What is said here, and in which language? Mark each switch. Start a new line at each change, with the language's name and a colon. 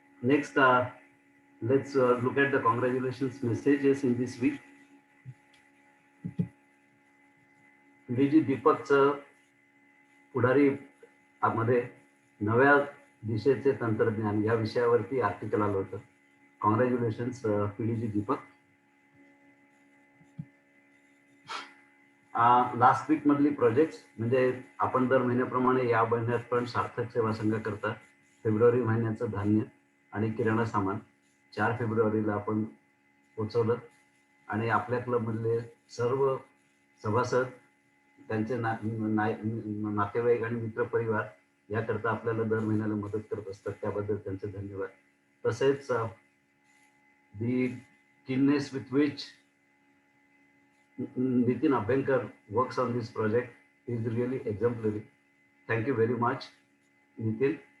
English: Next, let's look at the congratulations messages in this week.
Marathi: डीजी दीपकचं पुढारी मध्ये नव्या दिशेचे तंत्रज्ञान या विषयावरती आर्टिकल आलं होतं.
English: Congratulations PDG Deepak.
Marathi: Last weak मधली प्रोजेक्ट म्हणजे आपण दर महिन्याप्रमाणे या महिन्यात पण सार्थक सेवा संघ करता फेब्रुवारी महिन्याचं धान्य आणि किराणा सामान 4 फेब्रुवारीला आपण पोचवलं. आणि आपल्या क्लबमधले सर्व सभासद, त्यांचे नातेवाईक आणि मित्रपरिवार याकरता आपल्याला दर महिन्याला मदत करत असतात. त्याबद्दल त्यांचे धन्यवाद. तसेच
English: The keenness with which Nitin Abhenkar works on this project is really exemplary. Thank you very much, Nitin.